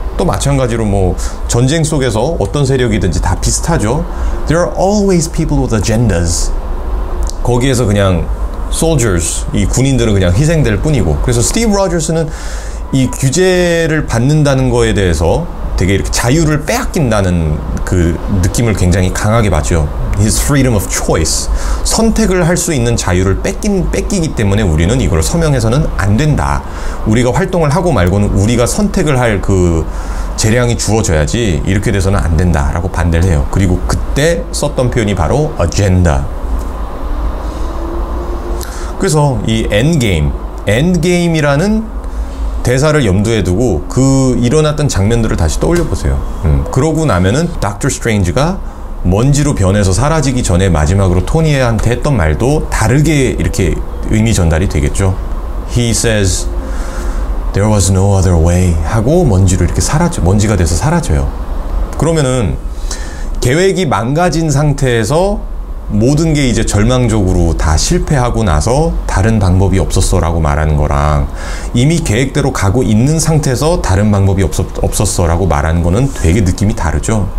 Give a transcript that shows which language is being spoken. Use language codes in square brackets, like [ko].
[ko] 또 마찬가지로 뭐 전쟁 속에서 어떤 세력이든지 다 비슷하죠. [en] There are always people with agendas. [ko] 거기에서 그냥 soldiers, 이 군인들은 그냥 희생될 뿐이고. 그래서 스티브 로저스는 이 규제를 받는다는 거에 대해서 되게 이렇게 자유를 빼앗긴다는 그 느낌을 굉장히 강하게 받죠. [en] His freedom of choice. [ko] 선택을 할 수 있는 자유를 뺏기기 때문에 우리는 이걸 서명해서는 안 된다. 우리가 활동을 하고 말고는 우리가 선택을 할 그 재량이 주어져야지 이렇게 돼서는 안 된다라고 반대를 해요. 그리고 그때 썼던 표현이 바로 agenda. 그래서 이 endgame이라는 대사를 염두에 두고 그 일어났던 장면들을 다시 떠올려 보세요. 그러고 나면은 닥터 스트레인지가 먼지로 변해서 사라지기 전에 마지막으로 토니한테 했던 말도 다르게 이렇게 의미 전달이 되겠죠. [en] He says there was no other way [ko] 하고 먼지가 돼서 사라져요. 그러면은 계획이 망가진 상태에서 모든 게 이제 절망적으로 다 실패하고 나서 다른 방법이 없었어 라고 말하는 거랑 이미 계획대로 가고 있는 상태에서 다른 방법이 없었어 라고 말하는 거는 되게 느낌이 다르죠.